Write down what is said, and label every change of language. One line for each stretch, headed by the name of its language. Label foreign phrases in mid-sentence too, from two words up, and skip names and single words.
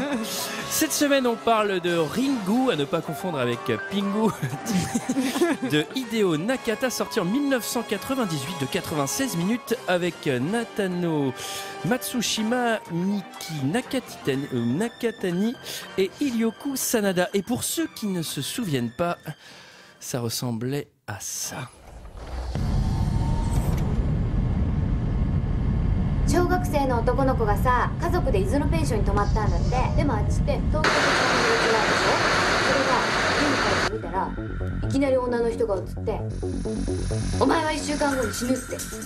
French: Cette semaine, on parle de Ringu, à ne pas confondre avec Pingu, de Hideo Nakata, sorti en 1998 de 96 minutes avec Natano Matsushima, Miki Nakatani et Hiryoku Sanada. Et pour ceux qui ne se souviennent pas, ça ressemblait à ça.
Japanese: 小学生の男の子がさ、家族で伊豆のペンションに泊まったんだって。でもあっちって東京と違うでしょ。それが家に帰ってみたらいきなり女の人が映って「お前は1週間後に死ぬ」って。